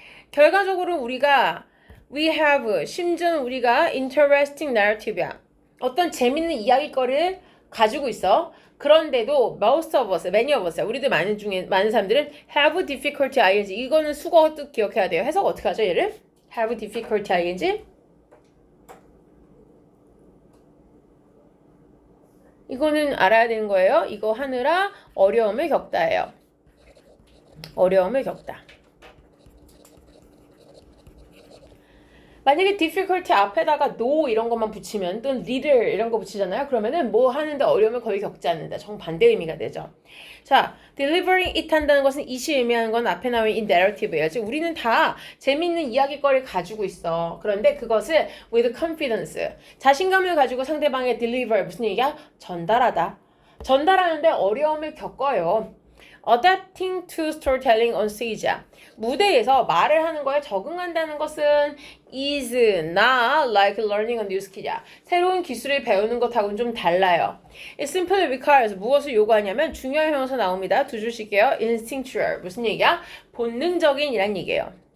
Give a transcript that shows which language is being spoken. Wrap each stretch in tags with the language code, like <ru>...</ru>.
<ko>결과적으로 우리가</ko> <en>we have</en> <ko>심지어 우리가</ko> <en>interesting narrative</en> <ko>야. 어떤 재밌는 이야기거리를 가지고 있어. 그런데도</ko> <en>most of us, many of us,</en> <ko>우리들 많은 사람들은</ko> <en>have difficulty ing.</en> <ko>이거는 수거 뜻 기억해야 돼요. 해석 어떻게 하죠, 얘를?</ko> <en>have difficulty ing.</en> <ko>이거는 알아야 되는 거예요. 이거 하느라 어려움을 겪다예요. 어려움을 겪다. 만약에 difficulty 앞에다가 no 이런 것만 붙이면 또는 little 이런 거 붙이잖아요. 그러면은 뭐 하는데 어려움을 거의 겪지 않는다. 정반대 의미가 되죠. 자, delivering it 한다는 것은 이시 의미하는 건 앞에 나온 이 narrative예요. 즉 우리는 다 재밌는 이야기거리를 가지고 있어. 그런데 그것을</ko> <en>with confidence,</en> <ko>자신감을 가지고 상대방에 deliver, 무슨 얘기야? 전달하다. 전달하는데 어려움을 겪어요.</ko> <en>Adapting to storytelling on stage.</en> <ko>무대에서 말을 하는 거에 적응한다는 것은</ko> <en>is not like learning a new skill이야.</en> <ko>새로운 기술을 배우는 것하고는 좀 달라요.</ko> <en>It simply requires</en> <ko>무엇을 요구하냐면 중요한 형용사 나옵니다. 두 줄 쉴게요. instinctual. 무슨 얘기야? 본능적인 이란 얘기예요.</ko>